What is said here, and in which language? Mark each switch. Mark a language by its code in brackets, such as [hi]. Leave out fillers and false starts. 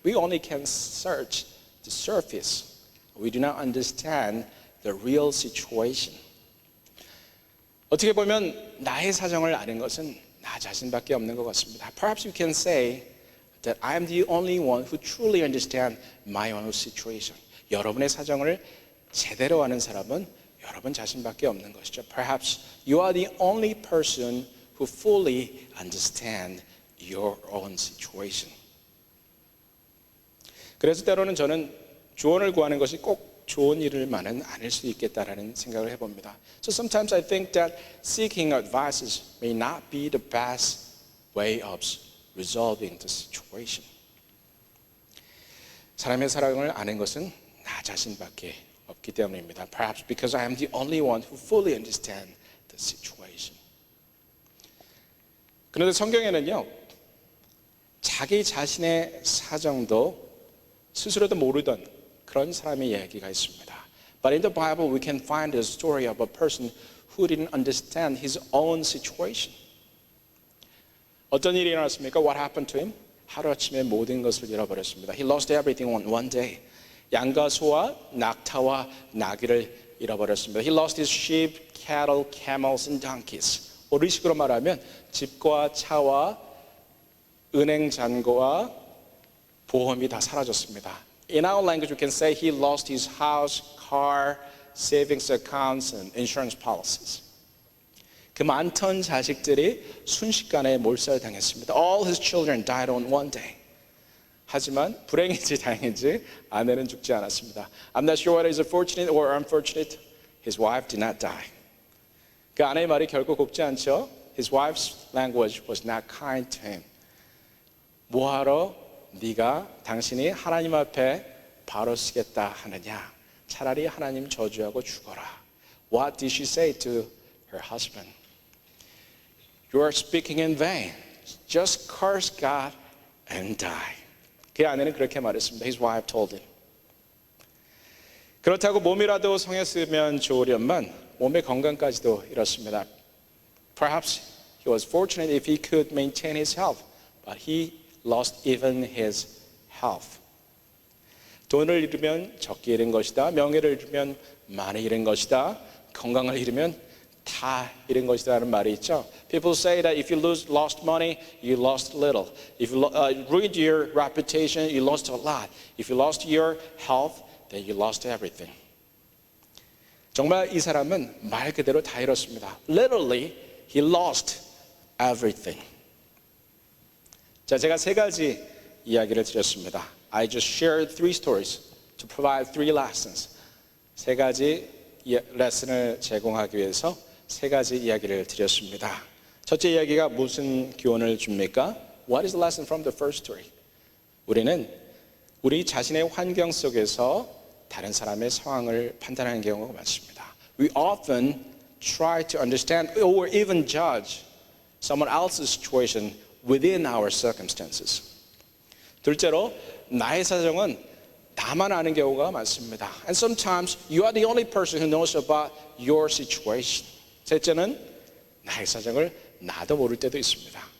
[en] We only can search the surface. We do not understand the real situation. [ko] 어떻게 보면 나의 사정을 아는 것은 나 자신밖에 없는 것 같습니다. [en] Perhaps you can say that I am the only one who truly understands my own situation. [ko] 여러분의 사정을 제대로 아는 사람은 여러분 자신밖에 없는 것이죠. [en] Perhaps you are the only person who fully understands your own situation. [ko] 그래서 때로는 저는 조언을 구하는 것이 꼭 좋은 일만은 아닐 수 있겠다라는 생각을 해봅니다. [en] So sometimes I think that seeking advices may not be the best way of resolving the situation. [ko] 사람의 사랑을 아는 것은 나 자신밖에 없기 때문입니다. [en] Perhaps because I am the only one who fully understands the situation. [ko] 그런데 성경에는요, 자기 자신의 사정도 스스로도 모르던 그런 사람의 이야기가 있습니다. [en] But in the Bible we can find the story of a person who didn't understand his own situation. [ko] 어떤 일이 일어났습니까? [en] What happened to him? [ko] 하루아침에 모든 것을 잃어버렸습니다. [en] He lost everything on one day. [ko] 양과 소와 낙타와 나귀를 잃어버렸습니다. [en] He lost his sheep, cattle, camels, and donkeys. [ko] 우리식으로 말하면 집과 차와 은행 잔고와 보험이 다 사라졌습니다. [en] In our language, we can say he lost his house, car, savings accounts, and insurance policies. [ko] 그 많던 자식들이 순식간에 몰살당했습니다. [en] All his children died on one day. [ko] 하지만 불행인지 다행인지 아내는 죽지 않았습니다. [en] I'm not sure whether it's fortunate or unfortunate. His wife did not die. [ko] 그 아내의 말이 결코 곱지 않죠. [en] His wife's language was not kind to him. [ko] 뭐하러 당신이 하나님 앞에 바로 서겠다 하느냐. 차라리 하나님 저주하고 죽어라. [en] What did she say to her husband? You are speaking in vain. Just curse God and die. [ko] 그 아내는 그렇게 말했습니다. [en] His wife told him. [ko] 그렇다고 몸이라도 성했으면 좋으련만 몸의 건강까지도 잃었습니다. [en] Perhaps he was fortunate if he could maintain his health, but he lost even his health. [ko] 돈을 잃으면 적게 잃은 것이다. 명예를 잃으면 많이 잃은 것이다. 건강을 잃으면 다 잃은 것이다라는 말이 있죠. [en] People say that if you lost money, you lost little. If you ruined your reputation, you lost a lot. If you lost your health, then you lost everything. [ko] 정말 이 사람은 말 그대로 다 잃었습니다. [en] Literally, he lost everything. [ko] 자, 제가 세 가지 이야기를 드렸습니다. [en] I just shared three stories to provide three lessons. [ko] 세 가지 레슨을 제공하기 위해서 세 가지 이야기를 드렸습니다. 첫째 이야기가 무슨 교훈을 줍니까? [en] What is the lesson from the first story? [ko] 우리는 우리 자신의 환경 속에서 다른 사람의 상황을 판단하는 경우가 많습니다. [en] We often try to understand or even judge someone else's situation within our circumstances. [ko] 둘째로 나의 사정은 나만 아는 경우가 많습니다. [en] And sometimes you are the only person who knows about your situation. [ko] 셋째는 나의 사정을 나도 모를 때도 있습니다.